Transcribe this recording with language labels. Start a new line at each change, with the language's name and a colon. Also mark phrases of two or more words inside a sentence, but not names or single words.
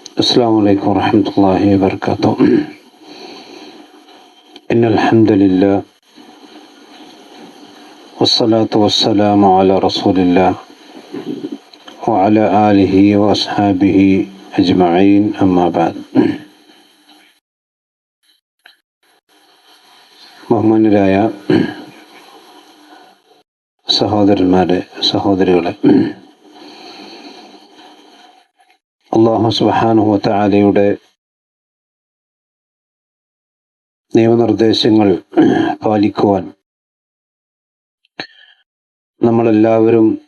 Arabic: السلام عليكم ورحمة الله وبركاته. إن الحمد لله والصلاة والسلام على رسول الله وعلى آله وأصحابه أجمعين أما بعد.
Malayalam: ബഹുമാന്യരായ സഹോദരന്മാരെ, സഹോദരികളെ,
Arabic: الله سبحانه وتعالىയുടെ
Malayalam: നിയമനിർദ്ദേശങ്ങൾ പാലിക്കുവാൻ നമ്മളെല്ലാവരും